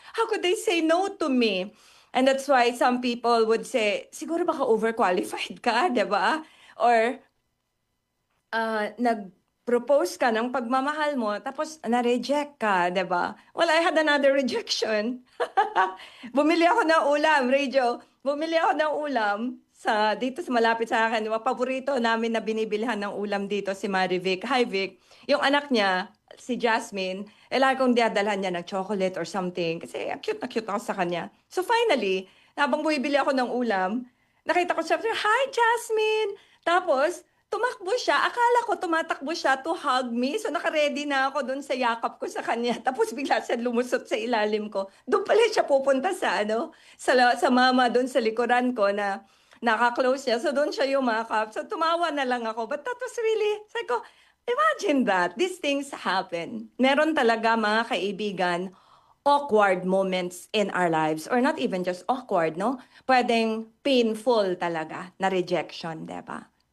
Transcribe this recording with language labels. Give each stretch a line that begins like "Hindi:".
English: How could they say no to me? And that's why some people would say,
Filipino: siguro baka overqualified ka, di ba? Or nag-propose ka ng pagmamahal mo, tapos na-reject ka, di ba?
English: Well, I had another rejection.
Filipino: Bumili ako ng ulam, Radio. Bumili ako ng ulam dito sa malapit sa akin. Paborito namin na binibilhan ng ulam dito si Marivic. Hi, Vic. Yung anak niya, si Jasmine, lagi kong diadalhan niya ng chocolate or something. Kasi cute na cute ako sa kanya. So finally, habang bumibili ako ng ulam, nakita ko siya, hi, Jasmine! Tapos, tumakbo siya. Akala ko tumatakbo siya
English: to hug me.
Filipino: So naka-ready na ako doon sa yakap ko sa kanya. Tapos bigla siya lumusot sa ilalim ko. Doon pala siya pupunta sa sa mama doon sa likuran ko na naka-close siya. So doon siya yumakap. So tumawa na lang ako.
English: But that was really,
Filipino: sabi ko,
English: imagine that. These things happen.
Filipino: Meron talaga mga kaibigan,
English: awkward moments in our lives, or not even just awkward, no?
Filipino: Pwedeng painful talaga na rejection, di ba?